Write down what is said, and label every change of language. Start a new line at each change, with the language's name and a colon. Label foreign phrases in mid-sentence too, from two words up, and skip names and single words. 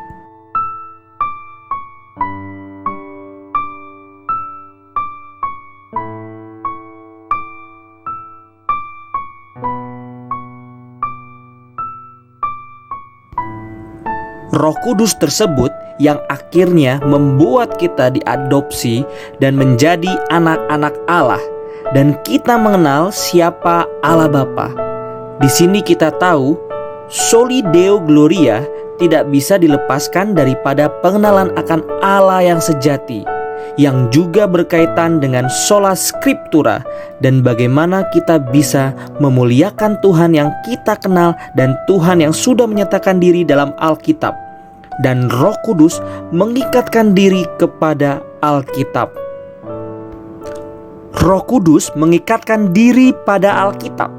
Indonesian: Roh Kudus tersebut yang akhirnya membuat kita diadopsi dan menjadi anak-anak Allah, dan kita mengenal siapa Allah Bapa. Di sini kita tahu
Latin: Soli Deo Gloria
Indonesian: tidak bisa dilepaskan daripada pengenalan akan Allah yang sejati, yang juga berkaitan dengan
Latin: sola scriptura
Indonesian: dan bagaimana kita bisa memuliakan Tuhan yang kita kenal dan Tuhan yang sudah menyatakan diri dalam Alkitab. Dan Roh Kudus mengikatkan diri kepada Alkitab. Roh Kudus mengikatkan diri pada Alkitab.